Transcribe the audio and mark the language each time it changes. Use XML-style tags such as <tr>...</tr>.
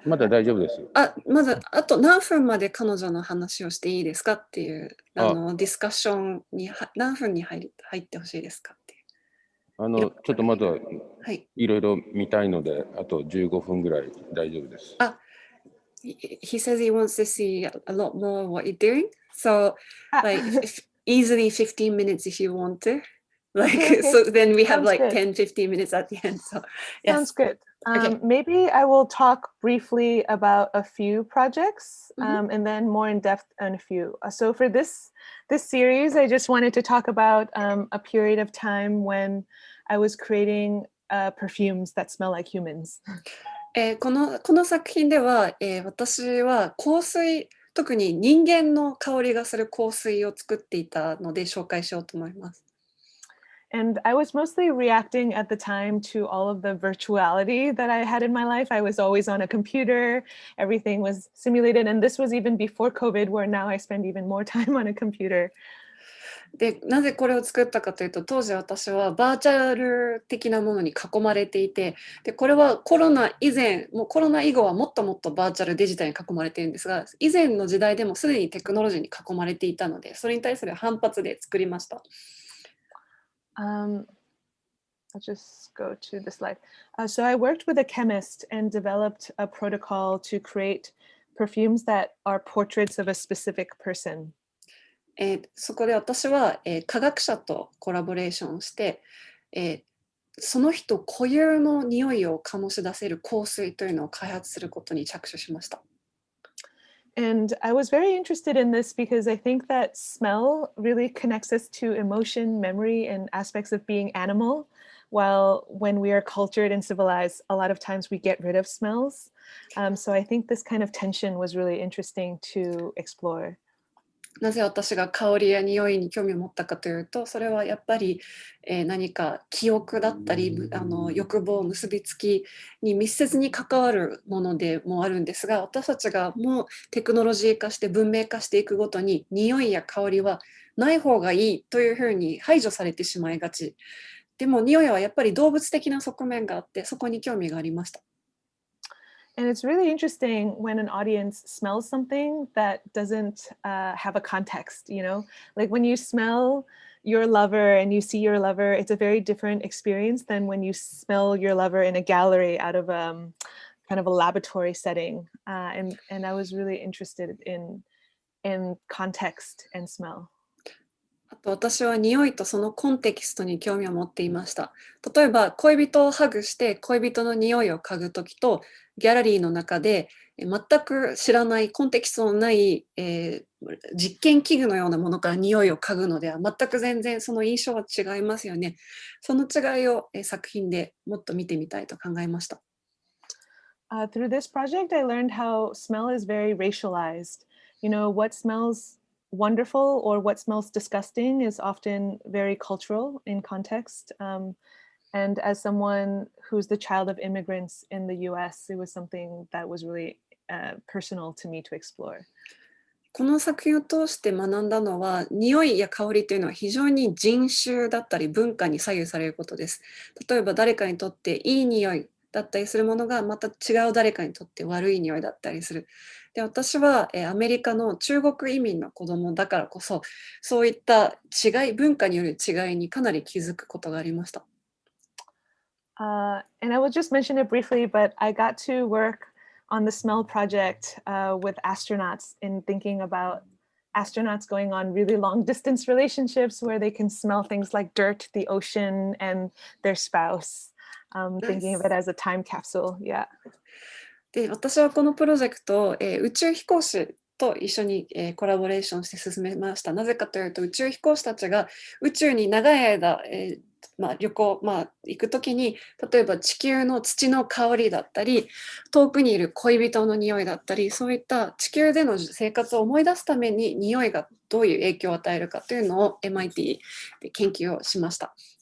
<ja>まだ大丈夫ですよ。まだあと何分まで彼女の話をしていいですかっていうディスカッションに何分に入ってほしいですかっていう。ちょっとまだいろいろ見たいので、あと15分ぐらい大丈夫です。</ja> <en>He says he wants to see a lot more what you're doing, so like easily 15 minutes if you want to. Okay. So then we have like good. 10-15 minutes at the end. So yes. Sounds good. Okay. Maybe I will talk briefly about a few projects and then more in depth on a few. So for this series, I just wanted to talk about a period of time when I was creating perfumes that smell like humans.</en> <ja>この作品では、私は香水、特に人間の香りがする香水を作っていたので紹介しようと思います。</ja> <en>And I was mostly reacting at the time to all of the virtuality that I had in my life. I was always on a computer, everything was simulated, and this was even before COVID, where now I spend even more time on a computer.</en> <ja>で、なぜこれを作ったかというと、当時私はバーチャル的なものに囲まれていて、で、これはコロナ以前、もうコロナ以後はもっともっとバーチャルデジタルに囲まれているんですが、以前の時代でもすでにテクノロジーに囲まれていたので、それに対する反発で作りました。</ja> <en>I'll just go to the slide. So I worked with a chemist and developed a protocol to create perfumes that are portraits of a specific person.</en> <ja>そこで私は、科学者とコラボレーションして、その人固有の匂いを醸し出せる香水というのを開発することに着手しました。</ja> <en>And I was very interested in this because I think that smell really connects us to emotion, memory, and aspects of being animal. While when we are cultured and civilized, a lot of times we get rid of smells. So I think this kind of tension was really interesting to explore.</en> <ja>なぜ私が香りや匂いに興味を持ったかというと、それはやっぱり、何か記憶だったり欲望、結びつきに密接に関わるものでもあるんですが、私たちがもうテクノロジー化して文明化していくごとに匂いや香りはない方がいいというふうに排除されてしまいがち。でも匂いはやっぱり動物的な側面があって、そこに興味がありました。</ja> <en>And it's really interesting when an audience smells something that doesn't have a context, you know? Like when you smell your lover and you see your lover, it's a very different experience than when you smell your lover in a gallery out of kind of a laboratory setting. And I was really interested in context and smell.</en> <ja>あと私は匂いとそのコンテキストに興味を持っていました。例えば恋人をハグして恋人の匂いを嗅ぐときとギャラリーの中で全く知らないコンテキストのない、実験器具のようなものから匂いを嗅ぐのでは全く全然その印象は違いますよね。その違いを、作品でもっと見てみたいと考えました。</ja> <en>Through this project, I learned how smell is very racialized. You know, what smells wonderful or what smells disgusting is often very cultural in context. And as someone who's the child of immigrants in the US, it was something that was really personal to me to explore.</en> <ja>この作品を通して学んだのは、匂いや香りというのは非常に人種だったり文化に左右されることです。例えば誰かにとっていい匂いだったりするものがまた違う誰かにとって悪い匂いだったりする。で、私はアメリカの中国移民の子供だからこそ、そういった違い、文化による違いにかなり気づくことがありました。</ja> <en>And I will just mention it briefly, but I got to work on the smell project with astronauts in thinking about astronauts going on really long distance relationships where they can smell things like dirt, the ocean, and their spouse. Thinking of it as a time capsule. Yeah.</en> <ja>で、私はこのプロジェクトを、宇宙飛行士と一緒に、コラボレーションして進めました。なぜかというと、宇宙飛行士たちが宇宙に長い間、旅行、行くときに、例えば地球の土の香りだったり、遠くにいる恋人の匂いだったり、そういった地球での生活を思い出すために匂いがどういう影響を与えるかというのを MIT で研究をしました。</ja>